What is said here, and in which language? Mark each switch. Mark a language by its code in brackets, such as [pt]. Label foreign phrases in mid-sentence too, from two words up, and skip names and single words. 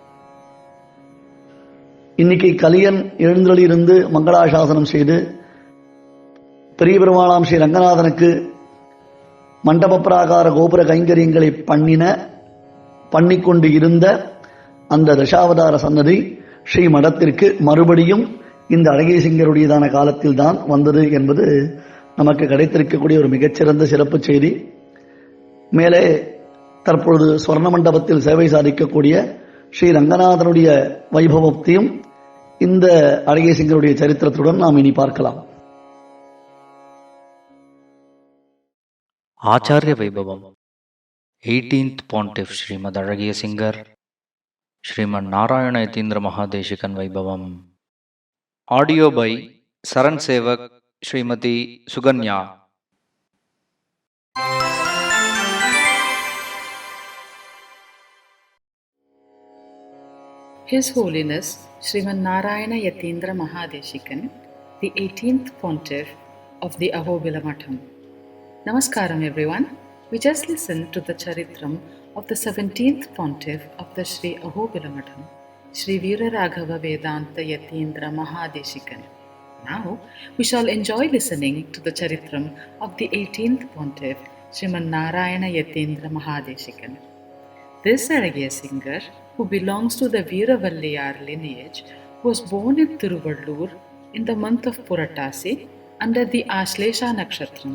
[ta] இன்னைக்கு கலியன் எழுந்தொழிலிருந்து மங்களாசாசனம் செய்து பெரிய பெருமாளாம் ஸ்ரீ ரங்கநாதனுக்கு மண்டப பிராகார கோபுர கைங்கரியங்களை பண்ணிக்கொண்டு இருந்த அந்த தசாவதார சன்னதி ஸ்ரீ மடத்திற்கு மறுபடியும் இந்த அழகிய சிங்கருடையதான காலத்தில் தான் வந்தது என்பது நமக்கு கிடைத்திருக்கக்கூடிய ஒரு மிகச்சிறந்த சிறப்பு செய்தி. மேலே தற்பொழுது ஸ்வர்ண மண்டபத்தில் சேவை சாதிக்கக்கூடிய ஸ்ரீ ரங்கநாதனுடைய வைபவத்தையும் இந்த அழகிய சிங்கருடைய சரித்திரத்துடன் நாம் இனி பார்க்கலாம். [en] Acharya Vaibhavam, 18th Pontiff Srimadh Azhagiya Singar, Srimad Narayana Yatindra Mahadeshikan Vaibhavam. Audio by SARAN Sevaks Srimati Suganya. His Holiness Srimad Narayana Yatindra Mahadeshikan, the 18th Pontiff of the Ahobila Matham. Namaskaram everyone. We just listened to the Charitram of the 17th Pontiff of the Sri Ahobila Matham, Sri Veera Raghava Vedanta Yatindra Mahadeshikan. Now we shall enjoy listening to the Charitram of the 18th Pontiff Srimad Narayana Yatindra Mahadeshikan. This Azhagiya Singar, who belongs to the Veeravallayar lineage, was born in Tiruvallur in the month of Puratasi under the Ashlesha Nakshatram.